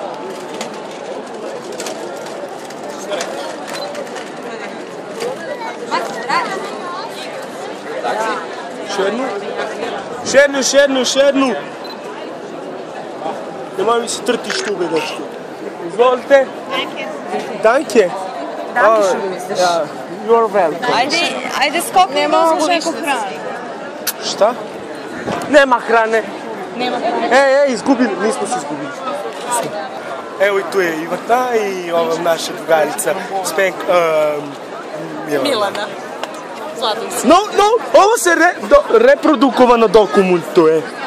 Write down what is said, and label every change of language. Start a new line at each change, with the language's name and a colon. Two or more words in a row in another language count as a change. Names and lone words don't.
Croatian: Šednu. Nemoj mi se trti štube, dečko. Izvolite. Danke.
English: You are welcome.
Croatian: Ajde skoknemo, uzmeš neku hranu. Šta? Nema hrane. Izgubili, nismo se izgubili. Evo i tu je Ivata i ova naša drugarica Milana. No, ovo se reprodukovano dokumentuje.